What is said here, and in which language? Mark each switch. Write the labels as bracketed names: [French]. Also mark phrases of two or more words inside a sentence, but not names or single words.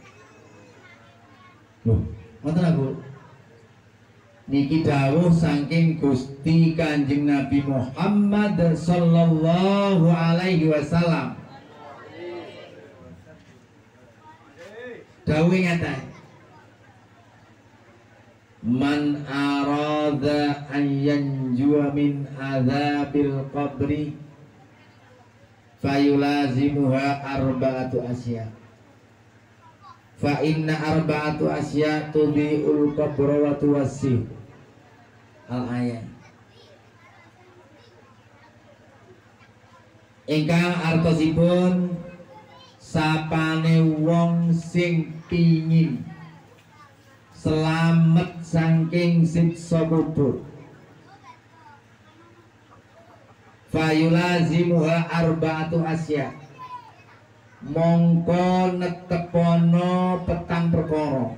[Javanese] Loh, ngoten aku. Niki dawuh saking Gusti Kanjeng Nabi Muhammad [Arabic] صلى الله عليه وسلم. [Javanese] Dawuh ngaten. [Arabic] من أراد أن ينجو من عذاب القبر فيلازمها أربعة أشياء. فإن أربعة أشياء تضيء القبر وتوسع. Al-ayat. [Javanese] Ingkang artosipun sapane wong sing pingin selamat saking siksa kubur, [Arabic] فيلازمها أربعة أشياء, [Javanese] mongko netepono petang perkara.